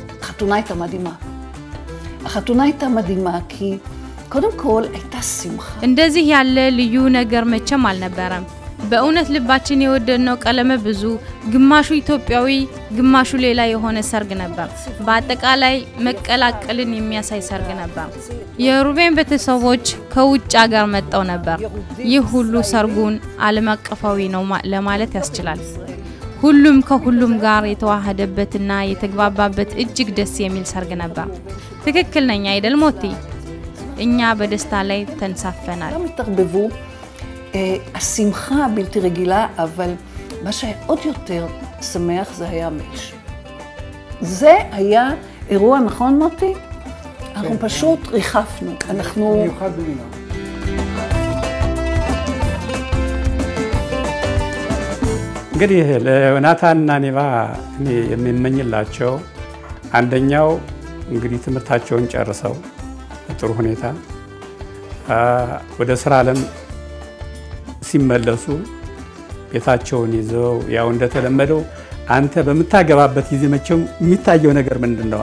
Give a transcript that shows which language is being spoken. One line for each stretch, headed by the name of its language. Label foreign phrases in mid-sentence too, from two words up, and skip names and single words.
Hebrew: החתונה הייתה מדהימה. החתונה הייתה מדהימה כי קודם כל הייתה שמחה.
Amharic: እንደዚህ ያለ ልዩ ነገር መቼም አልነበረም። በእውነት ልባችን የወደድነው ቀለመ ብዙ፣ ግማሹ ኢትዮጵያዊ ግማሹ ሌላ የሆነ ሰርግ ነበር። በአጠቃላይ መቀላቀልን የሚያሳይ ሰርግ ነበር። የሩቤን ቤተሰቦች ከውጭ ሀገር መጣው ነበር። ይህ ሁሉ ሰርጉን ዓለም አቀፋዊ ነው ለማለት ያስችላል። ሁሉም ከሁሉም ጋር የተዋሃደበትና የተግባባበት እጅግ ደስ የሚል ሰርግ ነበር። ትክክል ነኝ አይደል ሞቲ? እኛ በደስታ ላይ ተንሳፈናል።
Hebrew: השמחה הבלתי רגילה, אבל מה שהיה עוד יותר שמח זה היה המש. זה היה אירוע, נכון מוטי? אנחנו פשוט ריחפנו. אנחנו... מיוחד במינו.
Amharic: እንግዲህ ለዮናታንና ኒቫ እኔ የምመኝላቸው አንደኛው እንግዲህ ትምህርታቸውን ጨርሰው በጥሩ ሁኔታ ወደ ስራ ዓለም ሲመለሱ ቤታቸውን ይዘው ያው እንደተለመደው አንተ በመታገባበት ጊዜ መቼም የሚታየው ነገር ምንድነው?